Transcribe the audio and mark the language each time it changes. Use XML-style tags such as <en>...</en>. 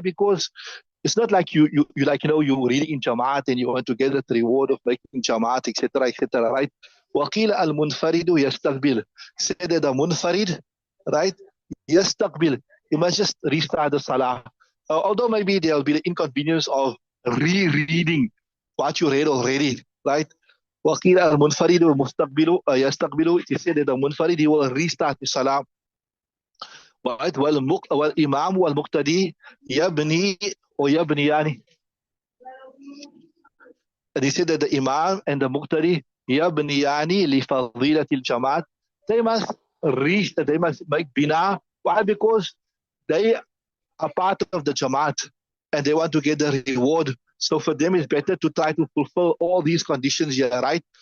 <en>Because it's not like you like, you're reading in Jamaat and you want to get the reward of making Jamaat, etc., etc., right?</en> <ar>Waqila al-munfaridu yastaqbil.</ar> <en>Say that the munfarid, right, yastaqbil. You must just restart the salah. Although maybe there will be the inconvenience of rereading what you read already, right?</en> <ar>وقيل المنفرد مستقبل يستقبل.</ar> <en>It is said that the munfarid, he will restart the salah. Right?</en> <ar>والإمام والمقتدي يبني ويبنيان.</ar> <en>And he said that the imam and the muqtadi</en> <ar>يبنيان لفضيلة الجماعة.</ar> <en>They must make bina. Why? Because they are part of the jamaat and they want to get the reward. So for them, it's better to try to fulfill all these conditions here, right?</en>